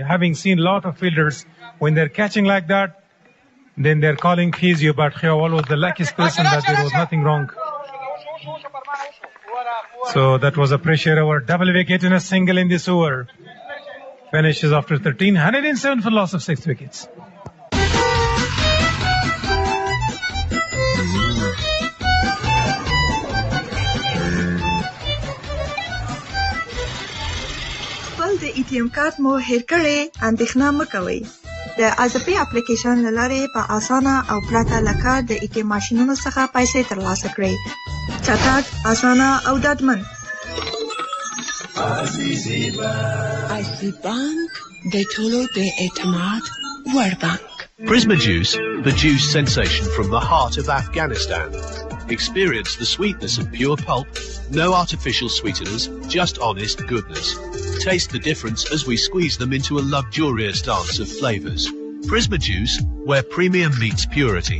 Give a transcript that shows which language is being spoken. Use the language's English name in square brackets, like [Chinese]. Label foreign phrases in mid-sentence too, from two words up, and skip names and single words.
[English] Having seen a lot of fielders, when they're catching like that, then they're calling physio. But Khewal was the luckiest person that there was nothing wrong. So that was a pressure over. Double wicket in a single in this over. Finishes after 13, 107 for loss of 6 wickets. [Pashto] د ای ټي ایم کارت مو هیر کړی اندېښنه مه کوئ. د ازپی اپلیکیشن له لارې په اسانه او پرته له کار د ای ټي ایم ماشینونو څخه پیسې ترلاسه کړئ. چټک، اسانه او ډاډمن. عزیزی بانک د ټولو د اعتماد وړ بانک. [English] Prisma Juice, the juice sensation from the heart of Afghanistan. Experience the sweetness of pure pulp, no artificial sweeteners, just honest goodness. Taste the difference as we squeeze them into a luxurious dance of flavors. Prisma Juice, where premium meets purity.